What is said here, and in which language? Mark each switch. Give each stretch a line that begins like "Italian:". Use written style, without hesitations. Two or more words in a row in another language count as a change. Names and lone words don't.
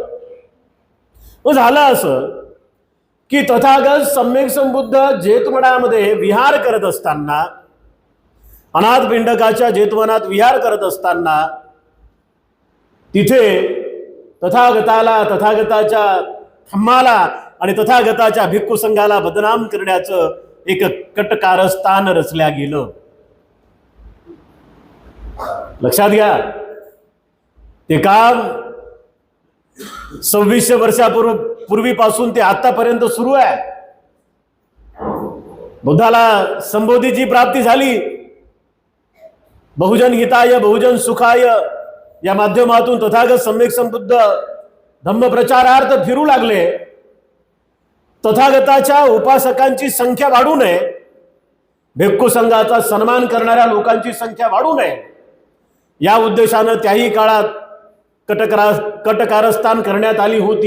Marathi: झालं असं की तथागत सम्यक संबुद्ध जेतवनामध्ये विहार करत असताना, अनाथ पिंडकाच्या जेतवनात विहार करत असताना, तिथे तथागताला, तथागताच्या धम्माला आणि तथागताच्या भिक्खू संघाला बदनाम करण्याचं एक कटकारस्थान रचल्या गेलं. लक्षात घ्या, ते काम 2600 वर्षापूर्वीपासून ते आतापर्यंत सुरू आहे. बुद्धाला संबोधीची प्राप्ती झाली,
Pali: बहुजन हिताय बहुजन सुखाय
Marathi: या माध्यमातून तथागत सम्यक संबुद्ध धम्म प्रचारार्थ फिरू लागले. तथागताच्या उपासकांची संख्या वाढू नये, भिक्खू संघाचा सन्मान करणाऱ्या लोकांची संख्या वाढू नये, या उद्देशानं त्याही काळात कटकारस्थान करण्यात आली होती.